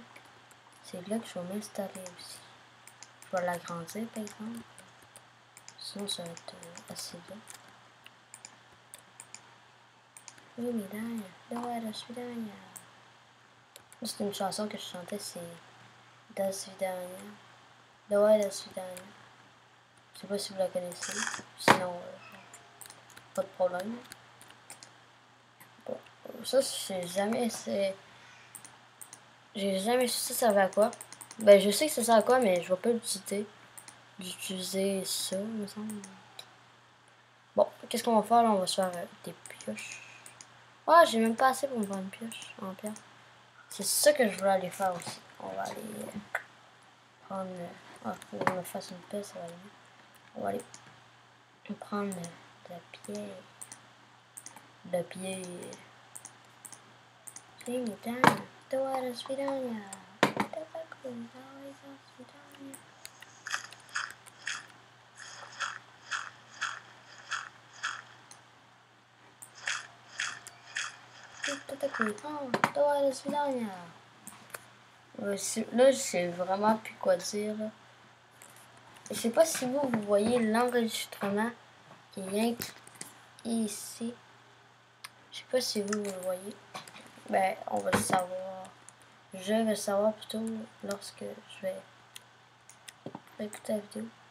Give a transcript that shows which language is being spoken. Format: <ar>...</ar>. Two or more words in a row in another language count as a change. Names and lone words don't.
<fr>C'est là que je vais m'installer aussi. Je vais l'agrandir par exemple. Sinon ça va être assez bien. Oui, mais là, je suis derrière. C'est une chanson que je chantais, c'est</fr> <ru>До свидания. Давай, до свидания.</ru> <fr>Je sais pas si vous la connaissez. Sinon, pas de problème. Bon, ça, j'ai jamais su ça servait à quoi. Ben, je sais que ça sert à quoi, mais je vais pas d'utiliser ça, me semble. Bon, qu'est-ce qu'on va faire là? On va se faire des pioches. Ah, j'ai même pas assez pour me faire une pioche en pierre. C'est ça que je voulais aller faire aussi. On va aller prendre. Ah, faut que je me fasse une pelle, ça va aller. On va aller prendre de la pierre. De la pierre.</fr> <ru>Свидания. Давай, до свидания. Это такое, давай, до свидания. Это такое, давай, до свидания.</ru> <fr>Là, je sais vraiment plus quoi dire. Là. Je sais pas si vous voyez l'enregistrement qui est ici. Je sais pas si vous le voyez. Ben, on va le savoir. Je vais le savoir plutôt lorsque je vais écouter la vidéo.</fr>